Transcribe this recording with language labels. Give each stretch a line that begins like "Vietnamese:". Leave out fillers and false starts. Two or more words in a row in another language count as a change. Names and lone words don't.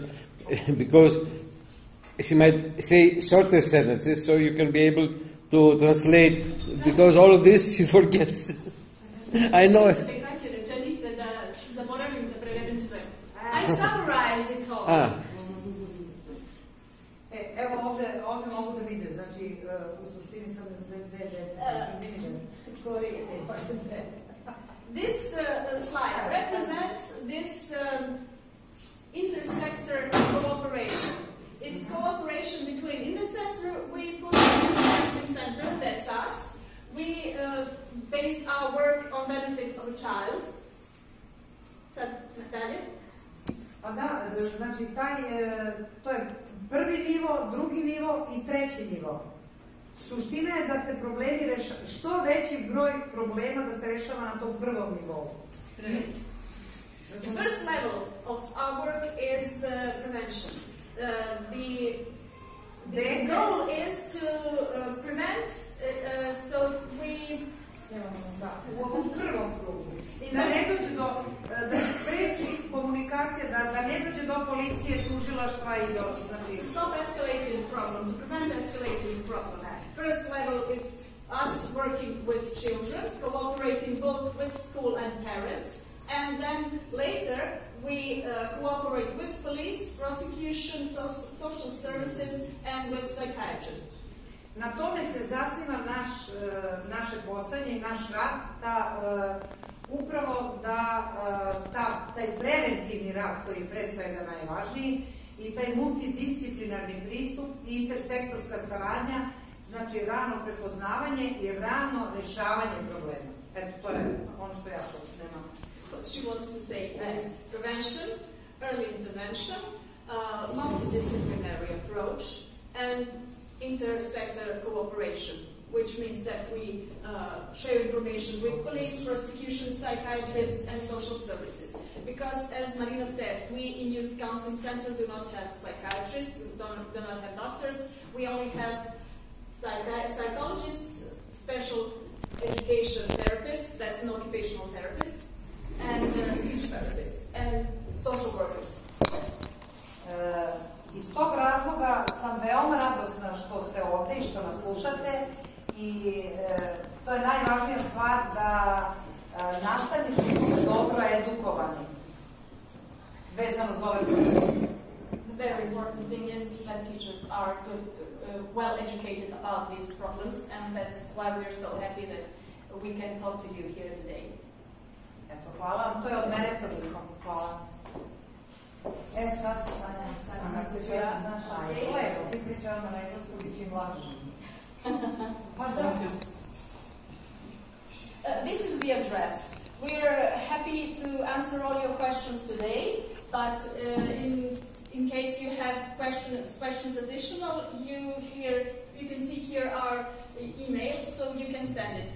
English: Because she might say shorter sentences, so you can be able to translate, because all of this she forgets. I know. I summarize it all.
Serbian: Evo ovde mogu da vide, znači u suštini sam
English: This slide represents this intersector cooperation. It's cooperation between, in the center, we put the investment center, that's us. We base our work on benefit of a child.
Serbian: Sad, Natalija? Pa da, znači to je prvi nivo, drugi nivo i treći nivo. Suština je da se problemi rešavaju, što veći broj problema da se rešava na tom prvom nivou.
English: The first level of our work is prevention. The goal is to prevent, so we...
Serbian: U ovom prvom krugu. Da ne dođe da se spreči komunikacija, da ne dođe do policije, tužilaštva i do...
English: Stop escalating the problem, to prevent escalating the problem. First level is us working with children, cooperating both with school and parents, and then later we cooperate with police, prosecution, social services, and with psychiatrists.
Serbian: Na tome se zasniva naše postojanje i naš rad, upravo da taj preventivni rad koji je pre svega najvažniji i taj multidisciplinarni pristup i intersektorska saradnja, znači rano prepoznavanje i rano rešavanje problema. Eto, to je ono što ja hoću, nema.
English: What she wants to say is prevention, early intervention, multidisciplinary approach, and intersector cooperation. which means that we share information with police, prosecution, psychiatrists, and social services. Because, as Marina said, we in Youth Counseling Center do not have psychiatrists, we do not have doctors, we only have psychologists, special education therapists, that's an occupational therapist, and speech therapists, and social workers.
Serbian: Iz tog razloga sam veoma radosna što ste ovde i što nas slušate i to je najvažnija stvar da nastavnici budu dobro edukovani vezano za ove probleme.
English: The very important thing is that teachers are good, well educated about these problems, and that's why we're so happy that we can talk to you here today.
Serbian: Eto, hvala vam, to je od mene toliko. Hvala. Sad, Sanja, se ću ja, znaš, ti priča odmah na englesku, bit će im lakše.
English: This is the address. We're happy to answer all your questions today, but in case you have questions additional, you can see here our email, so you can send it.